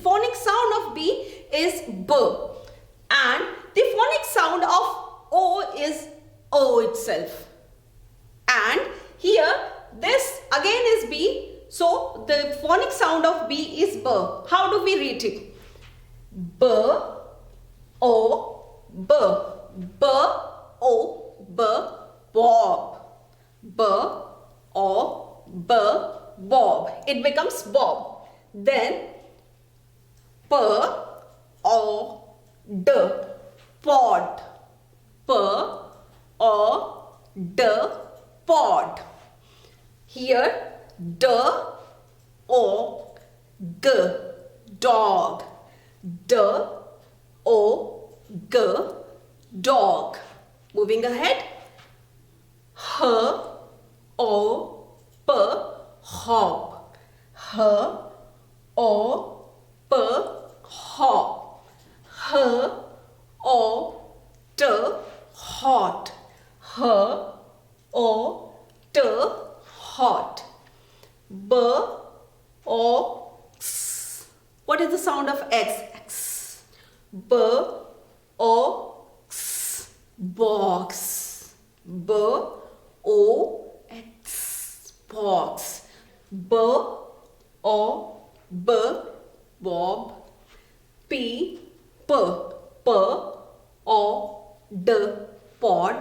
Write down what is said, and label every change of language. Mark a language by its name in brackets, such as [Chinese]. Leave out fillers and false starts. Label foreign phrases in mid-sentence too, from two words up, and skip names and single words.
[English] Phonic sound of B is B. And the phonic sound of O is O itself. And here this again is B. So the phonic sound of B is B. How do we read it? B, O, B. B, O, B, Bob. B, O, B, Bob. It becomes Bob. Then P, O, D, pod. P, O, D, pod. Here D, O, G, dog. D, O, G, dog. Moving ahead. H, O, P, hop. H, O, P, hop. H, O, T, hot. H, O, T, hot. B, O, X. What is the sound of X? X. B, O, X. Box. B, O, X. Box. B, O, B, Bob. P, P, P, O, D, pod.